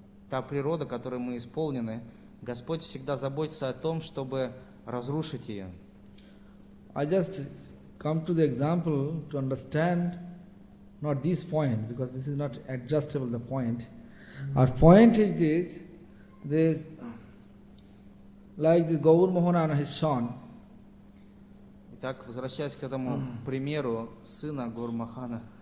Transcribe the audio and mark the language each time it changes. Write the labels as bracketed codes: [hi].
[ru] Та природа, которой мы исполнены, Господь всегда заботится о том, чтобы разрушить ее. [en] I just come to the example to understand not this point, because this is not adjustable, the point. Our point is this like the Gaur Mohana and his son. [ru] Итак, возвращаясь к этому примеру сына Гаур Махана.